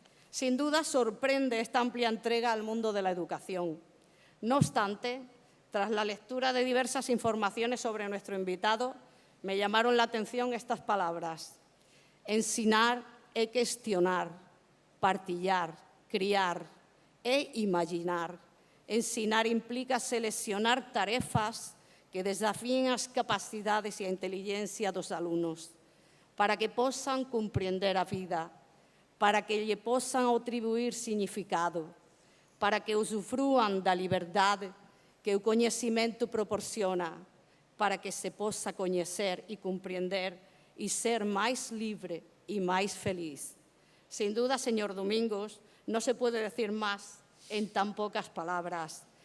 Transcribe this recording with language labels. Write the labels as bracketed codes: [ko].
[es] Sin duda, sorprende esta amplia entrega al mundo de la educación. No obstante, tras la lectura de diversas informaciones sobre nuestro invitado, me llamaron la atención estas palabras: [pt] ensinar e questionar, partillar, criar e imaginar. Ensinar implica seleccionar tarefas que desafíen as capacidades e a inteligencia dos alunos para que possam compreender a vida, para que lhe possam atribuir significado, para que usufruam da liberdade que o conhecimento proporciona, para que se possa conhecer e compreender e ser mais livre e mais feliz. [es] Sin duda, señor Domingos, no se puede decir más en tan pocas palabras.